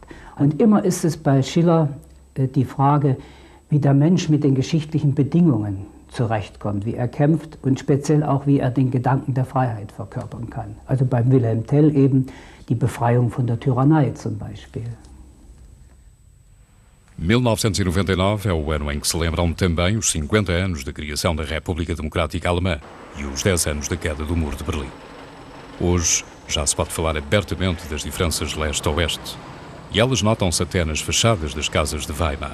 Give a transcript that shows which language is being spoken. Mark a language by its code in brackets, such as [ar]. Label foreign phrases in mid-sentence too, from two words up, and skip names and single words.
[de] Und immer ist es bei Schiller die Frage, wie der Mensch mit den geschichtlichen Bedingungen zurechtkommt, wie er kämpft und speziell auch, wie er den Gedanken der Freiheit verkörpern kann. Also beim Wilhelm Tell eben die Befreiung von der Tyrannei zum Beispiel. [pt] 1999 é o ano em que se lembram também os 50 anos da criação da República Democrática Alemã e os 10 anos da queda do Muro de Berlim. Hoje já se pode falar abertamente das diferenças leste-oeste e elas notam-se até nas fachadas das casas de Weimar.